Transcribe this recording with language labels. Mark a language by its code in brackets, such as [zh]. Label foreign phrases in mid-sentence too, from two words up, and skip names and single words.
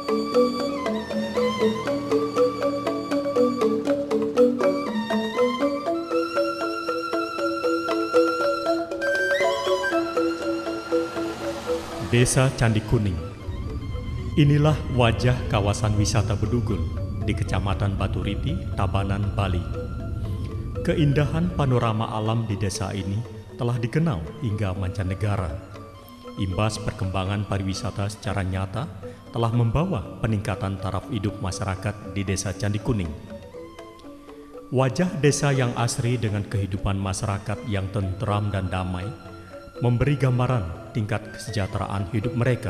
[id] Desa Candi Kuning. Inilah wajah kawasan wisata Bedugul di Kecamatan Baturiti, Tabanan, Bali. Keindahan panorama alam di desa ini telah dikenal hingga mancanegara. Imbas perkembangan pariwisata secara nyata telah membawa peningkatan taraf hidup masyarakat di Desa Candi Kuning. Wajah desa yang asri dengan kehidupan masyarakat yang tentram dan damai memberi gambaran tingkat kesejahteraan hidup mereka.